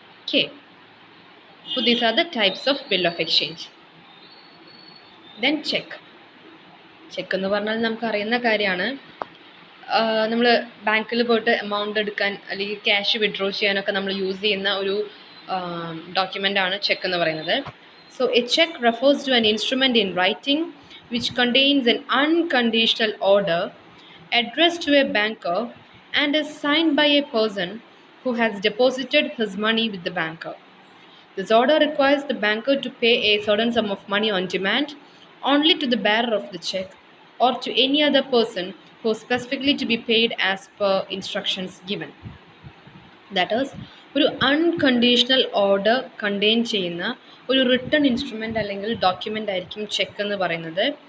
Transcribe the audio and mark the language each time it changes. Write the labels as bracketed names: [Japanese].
[English] Okay, അപ്പോൾ these are the types of bill of exchange. Then cheque. [Malayalam] Check എന്ന് പറഞ്ഞാൽ നമുക്കറിയുന്ന കാര്യമാണ്. നമ്മൾ ബാങ്കിൽ പോയിട്ട് എമൗണ്ട് എടുക്കാൻ അല്ലെങ്കിൽ ക്യാഷ് വിഡ്രോ ചെയ്യാനൊക്കെ നമ്മൾ യൂസ് ചെയ്യുന്ന ഒരു ഡോക്യുമെൻ്റാണ് ചെക്ക് എന്ന് പറയുന്നത്. [English] So a cheque refers to an instrument in writing which contains an unconditional order addressed to a banker and is signed by a person who has deposited his money with the banker. This order requires the banker to pay a certain sum of money on demand only to the bearer of the check or to any other person who is specifically to be paid as per instructions given. [Malayalam] That is, ഒരു unconditional order contain ചെയ്യുന്ന ഒരു written instrument അല്ലെങ്കിൽ document ആയിരിക്കും check എന്ന് പറയുന്നത്.